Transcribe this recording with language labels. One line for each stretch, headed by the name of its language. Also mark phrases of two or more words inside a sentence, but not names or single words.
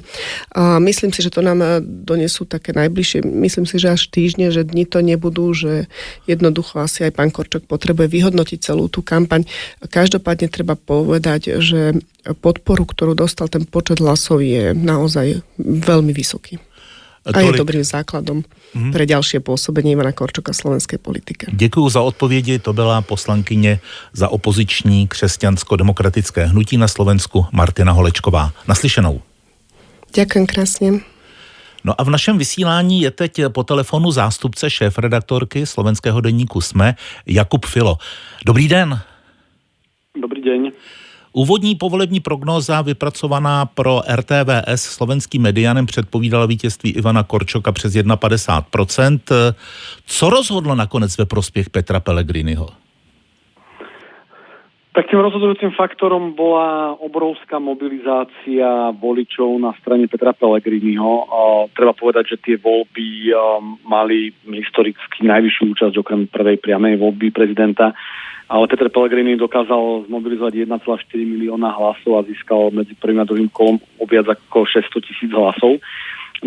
Slovak: Myslím si, že to nám donesú také najbližšie, myslím si, že až týždne, že dni to nebudú, že jednoducho asi aj pán Korčok potrebuje vyhodnotiť celú tú kampaň. Každopádne treba povedať, že podporu, ktorú dostal, ten počet hlasov je naozaj veľmi vysoký. A je dobrým základom pre ďalšie pôsobenie Ivana Korčoka v slovenskej politike.
Czech: Děkuji za odpovědi, to byla poslankyně za opoziční křesťansko-demokratické hnutí na Slovensku Martina Holečková. Naslyšenou.
Slovak: Ďakujem krásne.
Czech: No a v našem vysílání je teď po telefonu zástupce šéfredaktorky slovenského deníku SME Jakub Filo. Dobrý den.
Slovak: Dobrý deň.
Czech: Úvodní povolební prognóza vypracovaná pro RTVS slovenským Medianem předpovídala vítězství Ivana Korčoka přes 51%. Co rozhodlo nakonec ve prospěch Petra Pellegriniho?
Slovak: Tak tým rozhodujúcim faktorom bola obrovská mobilizácia voličov na strane Petra Pellegriniho. Treba povedať, že tie voľby mali historicky najvyššiu účasť okrem prvej priamej voľby prezidenta, ale Peter Pellegrini dokázal zmobilizovať 1,4 milióna hlasov a získal medzi prvým a druhým kolom o viac ako 600 000 hlasov.